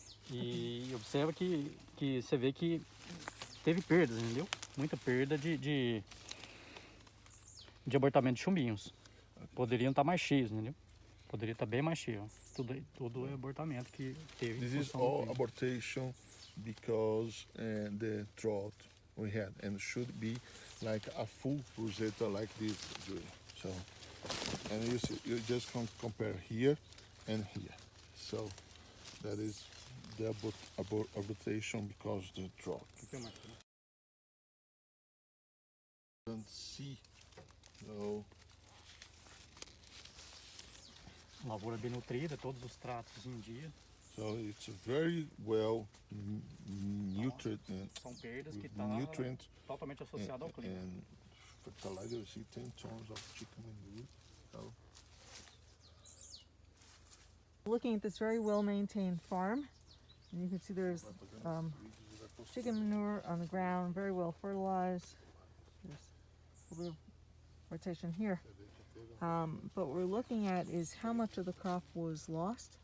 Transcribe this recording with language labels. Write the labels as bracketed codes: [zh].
[pt] E observa que você vê que teve perdas, entendeu? Muita perda de abortamento de chumbinhos. Poderiam estar mais cheios, entendeu? Poderia estar bem mais cheio. Tudo é abortamento que teve. [en] This is all abortation because the drought we had, and should be like a full rosetta like this, Julie. So, and you see, you just compare here and here. So that is the abortation because the drought. Don't see no. [pt] Lavoura bem nutrida, todos os tratos em dia. [en] So it's very well nutrient. [pt] São perdas que estão totalmente associadas ao clima. [en] And fertilizer, you see 10 tons of chicken manure. So. Looking at this very well maintained farm, and you can see there's chicken manure on the ground, very well fertilized. There's a little bit of rotation here. But what we're looking at is how much of the crop was lost.